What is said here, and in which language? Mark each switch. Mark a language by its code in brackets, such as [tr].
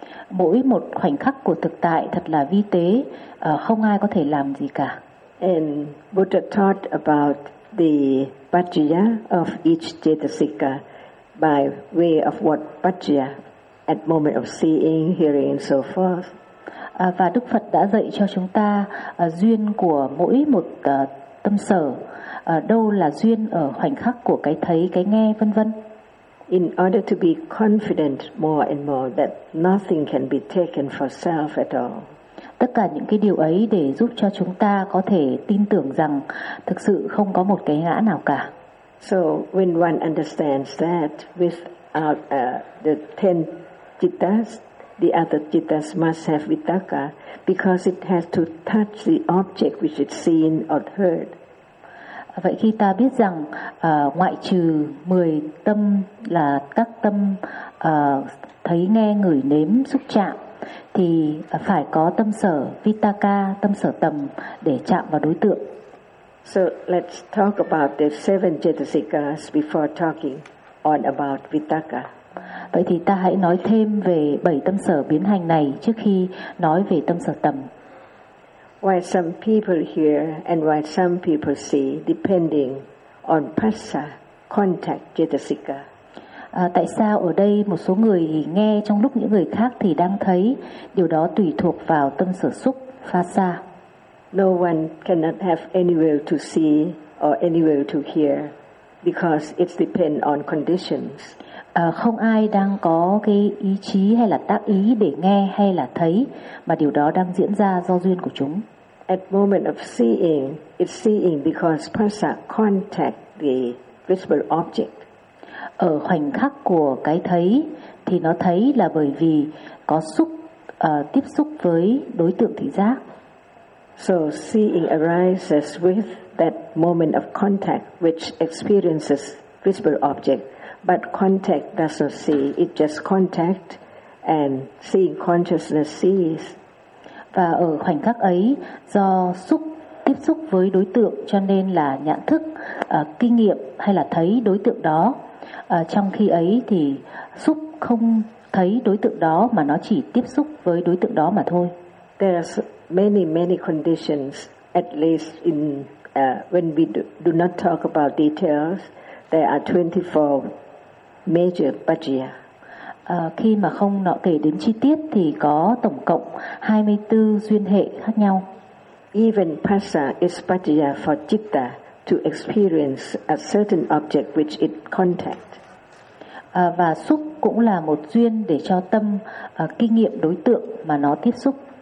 [vi] Mỗi một khoảnh khắc của thực tại thật là vi tế, không ai có thể làm gì cả. [en] And Buddha taught about the Pachya of each chetasika, by way of what Pajya at moment of seeing, hearing and so forth. [vi] Và Đức Phật đã dạy cho chúng ta duyên của mỗi một tâm sở, đâu là duyên ở khoảnh khắc của cái thấy, cái nghe, vân vân. [en] In order to be confident more and more that nothing can be taken for self at all. [vi] Tất cả những cái điều ấy để giúp cho chúng ta có thể tin tưởng rằng thực sự không có một cái ngã nào cả. [en] So when one understands that without the ten jittas, the other jittas must have vitaka because it has to touch the object which is seen or heard. [vi] Vậy khi ta biết rằng ngoại trừ 10 tâm là các tâm thấy, nghe, ngửi, nếm, xúc chạm thì phải có tâm sở vitaka, tâm sở tầm để chạm vào đối tượng. [en] So let's talk about the seven chetasikas before talking on about vitaka. [vi] Vậy thì ta hãy nói thêm về 7 tâm sở biến hành này trước khi nói về tâm sở tầm. [en] Why some people hear and why some people see depending on passa, contact, cetasika. [vi] Tại sao ở đây một số người nghe trong lúc những người khác thì đang thấy, điều đó tùy thuộc vào tâm sở xúc, passa. [en] No one cannot have any will to see or any will to hear because it depends on conditions. [vi] Không ai đang có cái ý chí hay là tác ý để nghe hay là thấy, mà điều đó đang diễn ra do duyên của chúng. [en] At moment of seeing, it's seeing because passa contact the visible object. [vi] Ở khoảnh khắc của cái thấy thì nó thấy là bởi vì có xúc tiếp xúc với đối tượng thị giác. [en] So seeing arises with that moment of contact which experiences visible object. But contact does not see, it just contact and seeing consciousness sees. [vi] Và ở khoảnh khắc ấy, do xúc tiếp xúc với đối tượng cho nên là nhận thức, kinh nghiệm hay là thấy đối tượng đó. Trong khi ấy thì xúc không thấy đối tượng đó mà nó chỉ tiếp xúc với đối tượng đó mà thôi. [en] There are many, many conditions, at least in when we do not talk about details, there are 24 major pajya. [vi] Khi mà không nọ kể đến chi tiết thì có tổng cộng 24 duyên hệ khác nhau. [en] Even passa is pajya for citta to experience a certain object which it contact. [vi] Và xúc cũng là một duyên để cho tâm kinh nghiệm đối tượng mà nó tiếp xúc.